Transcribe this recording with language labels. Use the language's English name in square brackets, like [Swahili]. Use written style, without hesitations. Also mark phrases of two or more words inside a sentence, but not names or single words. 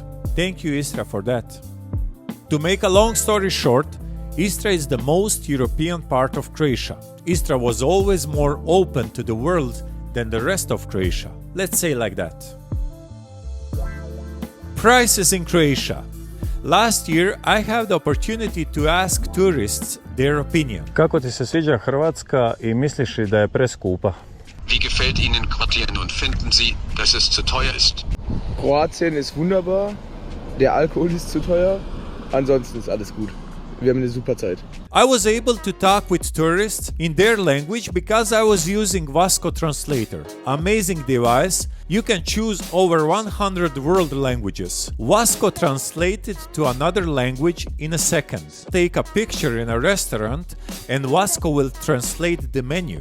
[English] Thank you, Istra, for that. To make a long story short, Istra is the most European part of Croatia. Istra was always more open to the world than the rest of Croatia. Let's say like that. Prices in Croatia. Last year, I had the opportunity to ask tourists their opinion. [Croatian] Kako ti se sviđa Hrvatska i misliš li da je preskupa? [German] Wie gefällt Ihnen Kroatien und finden Sie, dass es zu teuer ist? Kroatien ist wunderbar, der Alkohol ist zu teuer, ansonsten ist alles gut. Wir haben eine super Zeit. [English] I was able to talk with tourists in their language because I was using VASCO Translator. Amazing device. You can choose over 100 world languages. VASCO translated to another language in a second. Take a picture in a restaurant and VASCO will translate the menu.